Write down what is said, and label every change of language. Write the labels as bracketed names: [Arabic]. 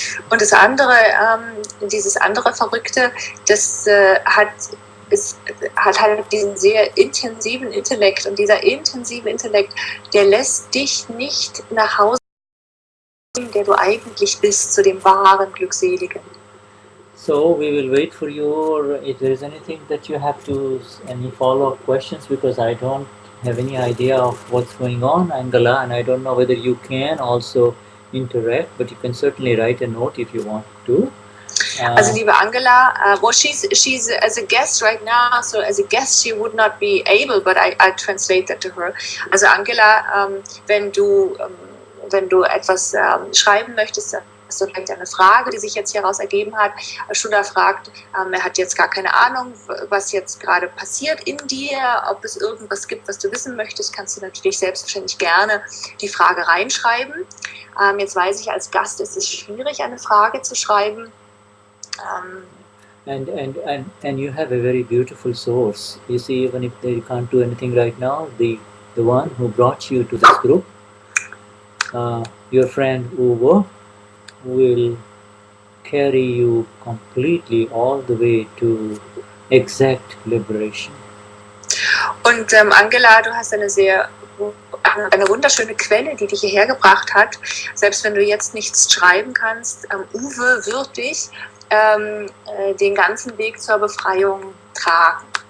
[German] Und das andere, dieses andere Verrückte, das hat halt diesen sehr intensiven Intellekt, und dieser intensive Intellekt, der lässt dich nicht nach Hause gehen, der du eigentlich bist, zu dem wahren Glückseligen. [English] So we will wait for you, or if there is anything that you have to, any follow-up questions, because I don't have any idea of what's going on, Angela, and I don't know whether you can also interact, but you can certainly write a note if you want to. [German] Also liebe Angela, [English] well, she's as a guest right now, so as a guest she would not be able, but I translate that to her. [German] Also Angela, wenn du etwas schreiben möchtest, hast du vielleicht eine Frage, die sich jetzt hieraus ergeben hat. Shuddha fragt, er hat jetzt gar keine Ahnung, was jetzt gerade passiert in dir, ob es irgendwas gibt, was du wissen möchtest, kannst du natürlich selbstverständlich gerne die Frage reinschreiben. Jetzt weiß ich, als Gast ist es schwierig, eine Frage zu schreiben. [English] And you have a very beautiful source. You see, even if they can't do anything right now, the one who brought you to this group, your friend Uwe, will carry you completely all the way to exact liberation. [German] Und Angela, du hast eine wunderschöne Quelle, die dich hierher gebracht hat. Selbst wenn du jetzt nichts schreiben kannst, Uwe wird dich den ganzen Weg zur Befreiung tragen.